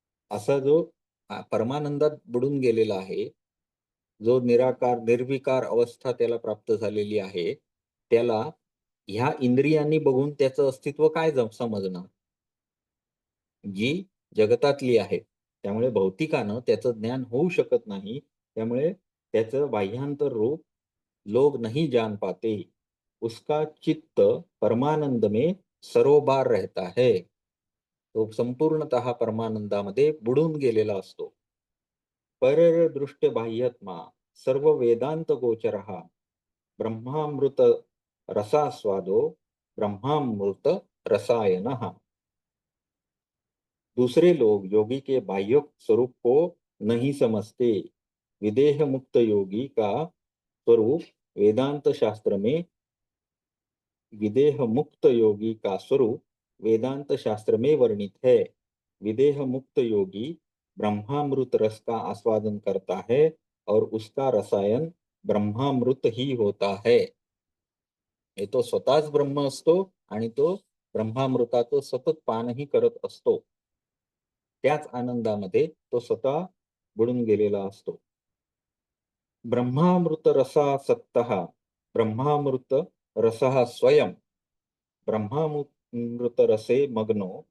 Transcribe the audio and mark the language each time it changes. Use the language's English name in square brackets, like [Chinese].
[Marathi] असा जो परमानंदात बुडून गेलेला आहे, जो निराकार, निर्विकार अवस्था त्याला प्राप्त झालेली आहे, त्याला ह्या इंद्रियांनी बघून त्याचं अस्तित्व काय समजणार? जी जगतातली आहे. त्यामुळे भौतिकानं त्याचं ज्ञान होऊ शकत नाही. त्यामुळे त्याचं बाह्यांतर रूप [Hindi] लोग नहीं जान पाते. उसका चित्त परमानंद में सरोबार रहता है. [Marathi] तो संपूर्णतः परमानंदामध्ये बुडून गेलेला असतो. [Sanskrit] परदृष्ट बाह्यत्मा सर्व वेदांत गोचरः ब्रह्मामृत रसास्वादो ब्रह्मामृत रसायनः. [Hindi] दूसरे लोग योगी के बाह्य स्वरूप को नहीं समझते. विदेह मुक्त योगी का स्वरूप वेदांत शास्त्र में विदेह मुक्त योगी का स्वरूप वेदांत शास्त्र में वर्णित है. विदेह मुक्त योगी ब्रह्मामृत रस का आस्वादन करता है और उसका रसायन ब्रह्मामृत ही होता है. [Marathi] हे तो स्वतःच ब्रह्म असतो आणि तो ब्रह्मामृताचं सतत पानही करत असतो. त्याच आनंदामध्ये तो स्वतः बुडून गेलेला असतो. [Sanskrit] ब्रह्मामृत रसासक्तः ब्रह्मामृत रसः स्वयं ब्रह्मामृत रसे मग्नो